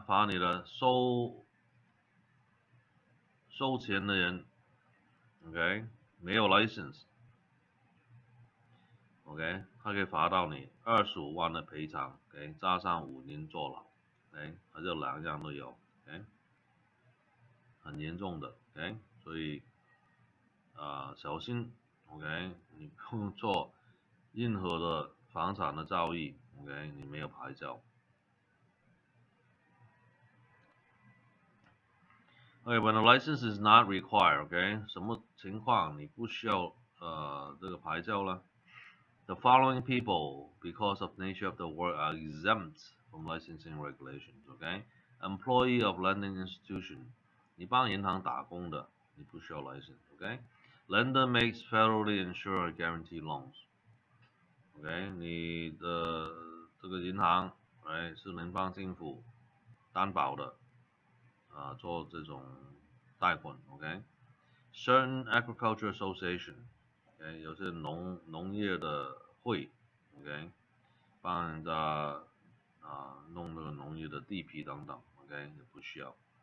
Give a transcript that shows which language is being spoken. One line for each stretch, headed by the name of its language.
Chinese: 罚你的收钱的人 ，OK， 没有 license。OK， 他可以罚到你25万的赔偿，OK， 加上5年坐牢，OK， 他这2样都有，OK， 很严重的，OK， 所以小心 ，OK， 你不用做任何的房产的交易 ，OK， 你没有牌照。
English: Okay, when a license is not required, okay，
Chinese: 什么情况你不需要这个牌照呢？
English: The following people, because of nature of the work, are exempt from licensing regulations.
Chinese: Okay,
English: employee of lending institution,
Chinese: 你帮银行打工的，你不需要 license.
English: Okay, lender makes federally insured guarantee loans.
Chinese: Okay， 你的这个银行，是联邦政府担保的，做这种贷款。
English: OK，certain agriculture association。
Chinese: 有些农业的会 ，OK， 帮人家弄那个农业的地皮等等 ，OK， 也不需要。